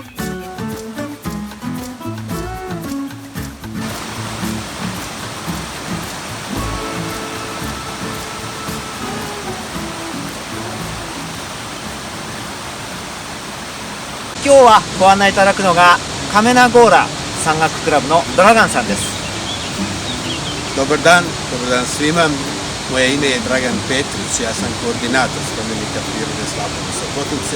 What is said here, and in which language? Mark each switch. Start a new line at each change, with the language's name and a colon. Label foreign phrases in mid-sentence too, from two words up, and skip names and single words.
Japanese: 今日はご案内いただくのがカメナゴーラ山岳クラブのドラガンさんです。
Serbian: Dobar dan svima. Moje ime je Dragan Petrić, ja sam koordinator spomenika prirode Slapove Sopotnice.